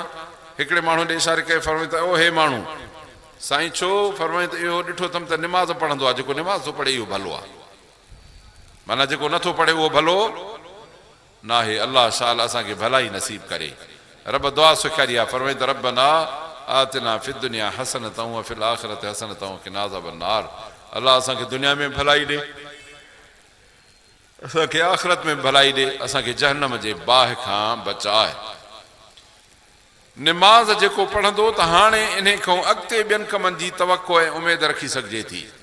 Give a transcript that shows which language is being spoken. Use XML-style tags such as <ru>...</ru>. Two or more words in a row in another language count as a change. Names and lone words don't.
<sd>हिकिड़े माण्हू ॾे इशारे कयो, फरमाई त ओ हे माण्हू, साईं छो? फरमाई त इहो ॾिठो अथमि त निमाज़ पढ़ंदो आहे, जेको निमाज़ थो पढ़े इहो भलो आहे, माना जेको नथो पढ़े उहो भलो न आहे। अल्लाह शाल असांखे भलाई नसीब करे। रब दुआ सेखारी आहे, फरमाई त</sd> <ar>ربنا آتنا في الدنيا حسنة وفي الآخرة حسنة وقنا عذاب النار.</ar> <sd>अल्लाह असांखे दुनिया में भलाई ॾे, असांखे आख़िरत में भलाई ॾे, असांखे जहन्नम जे बाहि खां बचाए। निमाज़ जेको पढ़ंदो त हाणे इन खां अॻिते ॿियनि कमनि जी तवक़ो ऐं उमेद रखी सघिजे थी।</sd>